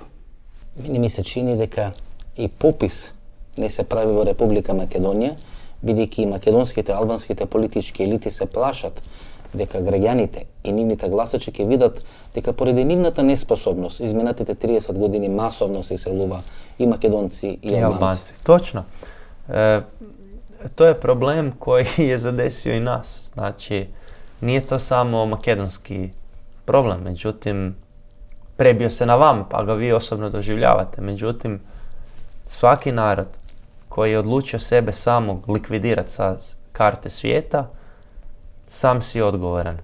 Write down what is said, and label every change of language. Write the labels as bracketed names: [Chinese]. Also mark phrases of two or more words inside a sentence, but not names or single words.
[Macedonian] Мене ми се чини дека и попис не се прави во Република Македонија, бидејќи и македонските, албанските политички елити се плашат дека граѓаните и нивните гласачи ќе видат дека поради нивната неспособност изминатите 30 години масовно се иселува и македонци и албанци. Точно. [Croatian] To je problem koji je zadesio i nas. Znači, nije to samo makedonski problem, međutim, prebio se na vama, pa ga vi osobno doživljavate. Međutim, svaki narod koji je odlučio sebe samog likvidirati sa karte svijeta, sam si odgovoran.